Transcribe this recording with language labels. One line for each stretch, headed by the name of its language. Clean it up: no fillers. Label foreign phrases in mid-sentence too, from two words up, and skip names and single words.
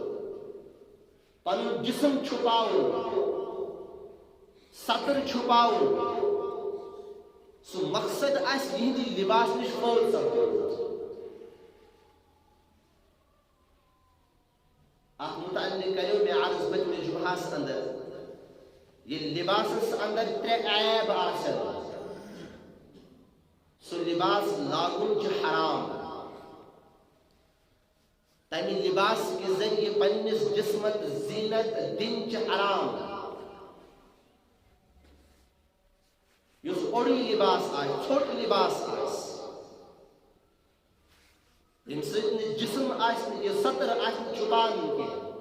Kashmiri: پنُن جسم چھُپاوُن سطر چھُپاوُن سُہ مقصد آسہِ یِہنٛدِ لباس نِش فٲض سپدیومُت اتھ متعلق کریو میں عرض پٔتمہِ جمعہس اندر یہ لباسس اندر ترٛےٚ عیب آسن سُہ لباس لاگُن چھُ حرام تمہِ لباس
Urdu: کے ذریعے
Kashmiri: پننس جسمت زینت دِنۍ چھِ حرام یُس اوٚڑُے لباس آسہِ ژھوٚٹ لباس آسہِ ییٚمہِ سۭتۍ نہٕ جسم آسہِ نہٕ یہِ سطر آسہِ نہٕ چھُپان کینٛہہ